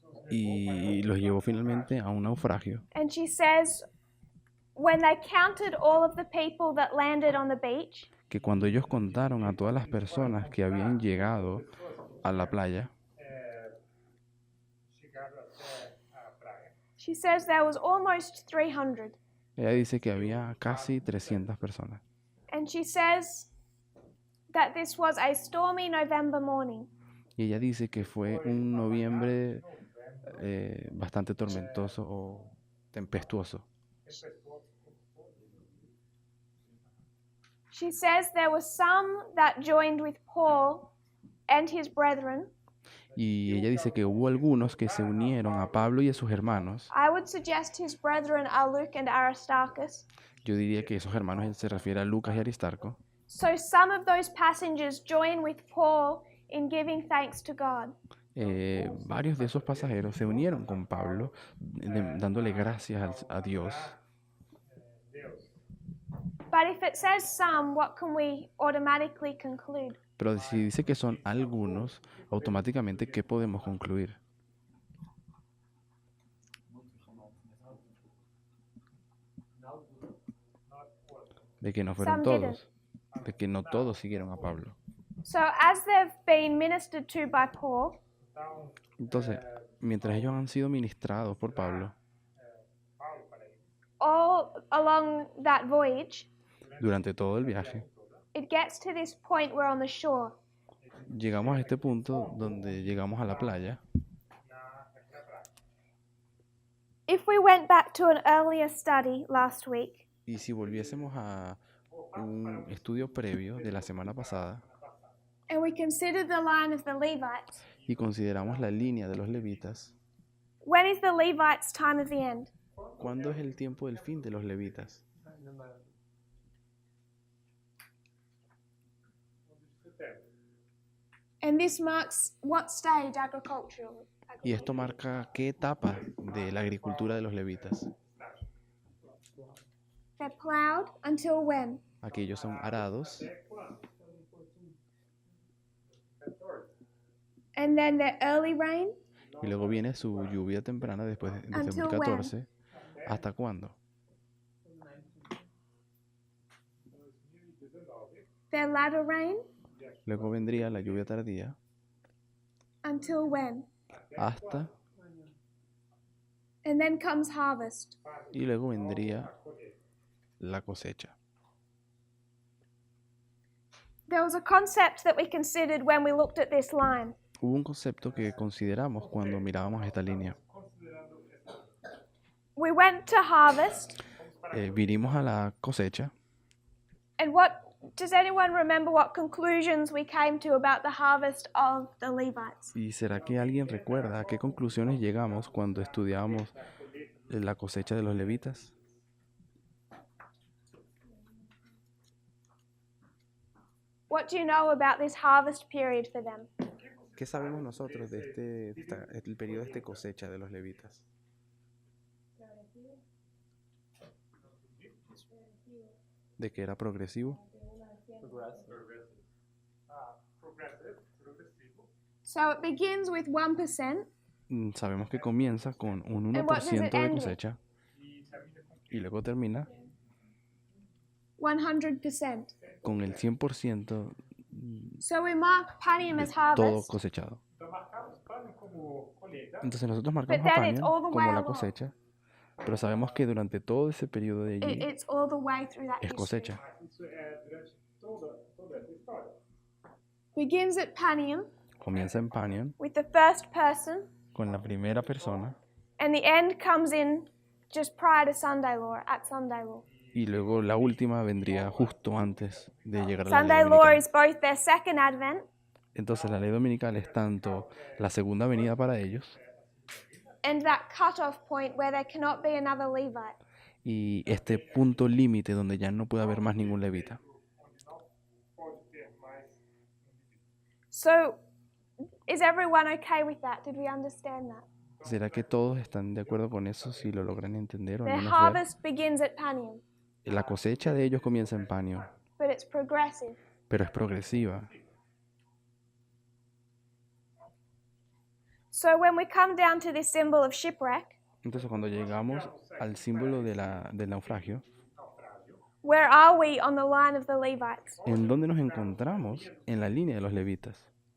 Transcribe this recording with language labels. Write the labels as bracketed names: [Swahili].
[Spanish] y los llevó finalmente a un naufragio. [English] And she says, when they counted all of the people that landed on the beach, [Spanish] Que cuando ellos contaron a todas las personas que habían llegado a la playa, [Portuguese] chegaram até a praia. [English] she says there was almost 300. [Spanish] ella dice que había casi 300 personas. [English] And she says that this was a stormy November morning. [Spanish] Y ella dice que fue un noviembre bastante tormentoso o tempestuoso. [English] She says there were some that joined with Paul and his brethren. [Spanish] Y ella dice que hubo algunos que se unieron a Pablo y a sus hermanos. [English] I would suggest his brethren are Luke and Aristarchus. [Spanish] Yo diría que esos hermanos se refiere a Lucas y Aristarco. [English] So some of those passengers join with Paul in giving thanks to God. [Spanish] Varios de esos pasajeros se unieron con Pablo dándole gracias a Dios. [English] But if it says some, what can we automatically conclude? [Spanish] Pero si dice que son algunos, automáticamente, ¿qué podemos concluir? De que no fueron todos. De que no todos siguieron a Pablo. [English] So as they've been ministered to by Paul, [Spanish] Entonces, mientras ellos han sido ministrados por Pablo, [English] all along that voyage, [Spanish] durante todo el viaje, [English] it gets to this point we're on the shore. [Spanish] llegamos a este punto donde llegamos a la playa. [English] If we went back to an earlier study last week, [Spanish] Y si volviésemos a un estudio previo de la semana pasada [English] and we considered the line of the Levites, [Spanish] y consideramos la línea de los levitas, [English] when is the Levites' time of the end? [Spanish] ¿cuándo es el tiempo del fin de los levitas? [English] And this marks what stage agricultural? [Spanish] Y esto marca qué etapa de la agricultura de los levitas. [English] They're plowed until when? [Spanish] Aquellos son arados [English] And then their early rain [Spanish] y luego viene su lluvia temprana desde el [English] Until [Spanish] 2014. ¿Hasta cuándo? [English] Their latter rain, [Spanish] Luego vendría la lluvia tardía [English] until when? [Spanish] hasta, [English] And then comes harvest. [Spanish] y luego vendría la cosecha. [English] There was a concept that we considered when we looked at this line. [Spanish] Hubo un concepto que consideramos cuando mirábamos esta línea. [English] We went to harvest, [Spanish] Vinimos a la cosecha [English] and does anyone remember what conclusions we came to about the harvest of the Levites? [Spanish] ¿y será que alguien recuerda a qué conclusiones llegamos cuando estudiábamos la cosecha de los levitas? [English] What do you know about this harvest period for them? [Spanish] ¿Qué sabemos nosotros de el periodo de cosecha de los levitas? De que era progresivo. [English] So it begins with 1%. [Spanish] Sabemos que comienza con un [English] And what does it [Spanish] 1% de [English] end with? [Spanish] cosecha y luego termina [English] 100%. [Spanish] con el 100% [English] So we mark Panium as [Spanish] todo [English] harvest, [Spanish] cosechado. [Portuguese] Então marcamos Panium como colheita. [Spanish] Entonces nosotros [English] but [Spanish] marcamos a [English] then it's [Spanish] Panium [English] all the way [Spanish] como la [English] along. [Spanish] cosecha, pero sabemos que durante todo ese periodo de allí [English] It's all the way through that [Spanish] es [English] history. [Spanish] cosecha. [Portuguese] Isso é durante toda essa história. [English] Begins at Panium [Spanish] Comienza en Panium [English] with the first person, [Spanish] con la primera persona [English] and the end comes in just prior to Sunday Law, at Sunday Law. [Spanish] y luego la última vendría justo antes de llegar a la [English] Sunday [Spanish] ley [English] Law [Spanish] dominical. [English] is both their second advent [Spanish] Entonces la ley dominical es tanto la segunda venida para ellos [English] and that cutoff point where there cannot be another Levite. [Spanish] y este punto límite donde ya no puede haber más ningún levita. [English] So, is everyone okay with that? Did we understand that? [Spanish] ¿Será que todos están de acuerdo con eso si lo logran entender o al [English] Their [Spanish] menos ver? [English] harvest begins at Panium, [Spanish] La cosecha de ellos comienza en Panium, [English] but it's progressive. [Spanish] pero es progresiva. [English] So when we come down to this symbol of shipwreck, [Spanish] Entonces cuando llegamos al símbolo del naufragio, [English] where are we on the line of the Levites? [Spanish] ¿en dónde nos encontramos? En la línea de los levitas.